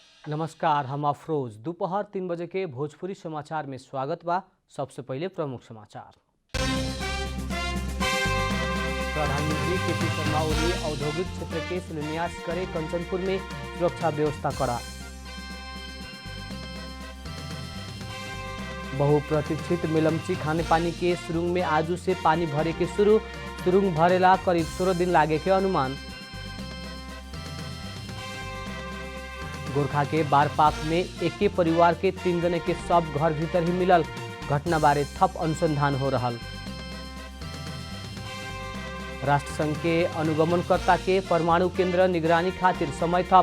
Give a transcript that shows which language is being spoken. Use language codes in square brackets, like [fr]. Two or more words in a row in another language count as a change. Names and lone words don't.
[bho] नमस्कार, हम अफरोज। दोपहर 3 बजे के भोजपुरी समाचार में स्वागत बा। सबसे पहले प्रमुख समाचार। प्रधानमंत्री केपी शर्मा ओली औद्योगिक क्षेत्र के शिलान्यास करे। कंचनपुर में सुरक्षा व्यवस्था कड़ा। बहुप्रतीक्षित मेलम्ची खानेपानी के सुरुंग में आज से पानी भरे के शुरू। सुरुंग भरेला करीब 16 दिन लागे के अनुमान। गोरखा के बारपाक में एक परिवार के 3 जने के शव घर भीतर ही मिलल। घटना बारे थप अनुसंधान हो रहा। राष्ट्रसंघ के अनुगमनकर्ता के परमाणु केंद्र निगरानी खातिर समय थप।